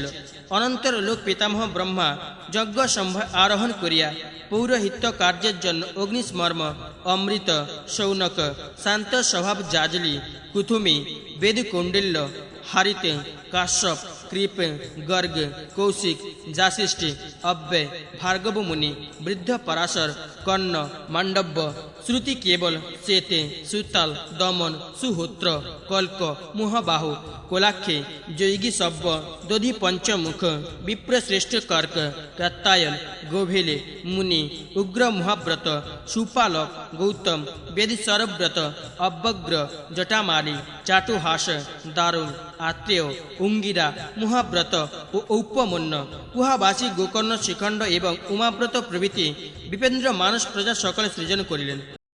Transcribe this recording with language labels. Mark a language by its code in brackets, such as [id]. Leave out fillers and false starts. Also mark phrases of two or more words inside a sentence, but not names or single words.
[bn] অনন্তর লোক পিতামহ ব্রহ্মা যজ্ঞ সম্ভয় আরোহণ করিয়া পৌরোহিত্য কার্যের জন্য অগ্নিস্মর্ম, অমৃত, শৌনক, শান্ত স্বভাব জাজলি, কুথুমি, বেদকৌণ্ডিল্য, হারিতে, কাশ্যপ, কৃপ, গর্গ, কৌশিক, জাসিষ্ঠি, অব্যয়, ভার্গব মুনি, বৃদ্ধ পরাশর, কর্ণ, মাণ্ডব্য, শ্রুতি কেবল, চেতে, সুতাল, দমন, সুহূত্র, কল্ক, মুহবাহু, কোলাক্ষে, জৈগী সব্য, দধি পঞ্চমুখ, বিপ্রশ্রেষ্ঠ কর্ক, কাত্তায়ন, গোভেলে, মুনি, উগ্র মহাব্রত, সুপালক, গৌতম, বেদ সরব্রত, অব্যগ্র, জটামালি, চাটুহাস, দারুণ, আত্রেয়, অঙ্গিরা, মহাব্রত ও ঔপমন্য, কুহাবাসী, গোকর্ণ, শিখণ্ড এবং উমাব্রত প্রভৃতি বিপেন্দ্র মানুষ প্রজা সকলে সৃজন করিলেন।